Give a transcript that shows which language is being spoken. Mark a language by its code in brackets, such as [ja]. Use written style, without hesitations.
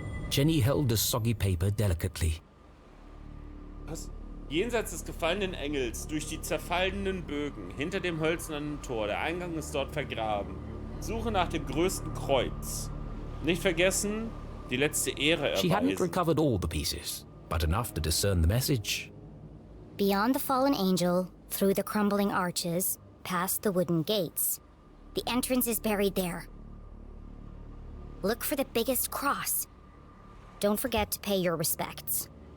[en] Jenny held the soggy paper delicately. [de] Was? Jenseits des gefallenen Engels, durch die zerfallenen Bögen, hinter dem hölzernen Tor. Der Eingang ist dort vergraben. Suche nach dem größten Kreuz. Nicht vergessen, die letzte Ehre [en] She hadn't [de] erweisen. [en] recovered all the pieces, but enough to discern the message. Beyond the fallen angel, through the crumbling arches, past the wooden gates. The entrance is buried there. Look for the biggest cross. Don't forget to pay your respects.